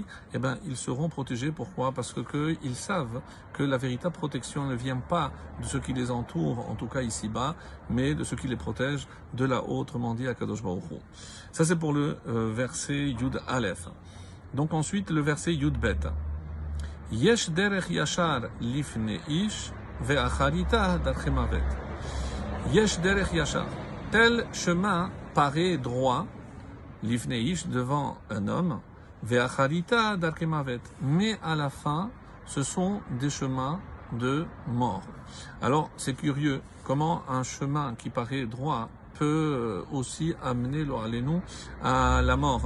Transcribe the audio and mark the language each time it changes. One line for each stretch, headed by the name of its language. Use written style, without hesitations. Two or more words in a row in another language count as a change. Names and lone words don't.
French: Eh ben, ils seront protégés. Pourquoi? Parce que ils savent que la véritable protection ne vient pas de ce qui les entoure, en tout cas ici-bas, mais de ce qui les protège de là-haut, autrement dit, à
Hebrew: קדוש ברוך הוא.
French: Ça, c'est pour le verset
Hebrew: יוד אלף.
French: Donc ensuite, le verset
Hebrew: יוד בית. יש דרך ישר לפני איש ואחריתה דרכי מות. יש דרך ישר.
French: Tel chemin paraît droit,
Hebrew: לפני איש,
French: devant un homme,
Hebrew: ואחריתה דרכי מות.
French: Mais à la fin, ce sont des chemins de mort. Alors, c'est curieux, comment un chemin qui paraît droit peut aussi amener nous à la mort.